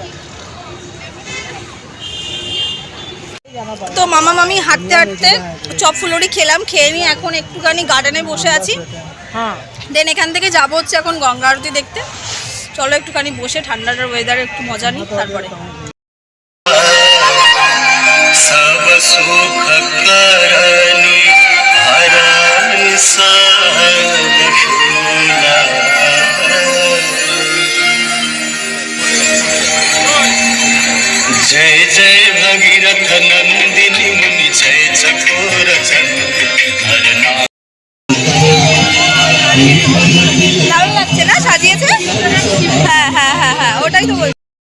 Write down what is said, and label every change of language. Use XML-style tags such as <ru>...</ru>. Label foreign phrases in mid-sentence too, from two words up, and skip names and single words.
<bn>তো মামা মামি হাঁটতে হাঁটতে চপ ফুলুরি খেলাম, খেয়ে নিয়ে এখন একটুখানি গার্ডেনে বসে আছি। দেন এখান থেকে যাবো হচ্ছে এখন গঙ্গা আরতি দেখতে। চলো একটুখানি বসে ঠান্ডাটার ওয়েদারে একটু মজা নিই, তারপরে</bn> <hi>सब सुख करनी हरण सब शूला जय जय भगीरथ नंदिनी मुनि जय चकोर चंद्र</hi> <bn>দারুণ লাগছে না সাজিয়েছে? হ্যাঁ হ্যাঁ হ্যাঁ হ্যাঁ, ওটাই তো বলছি।</bn>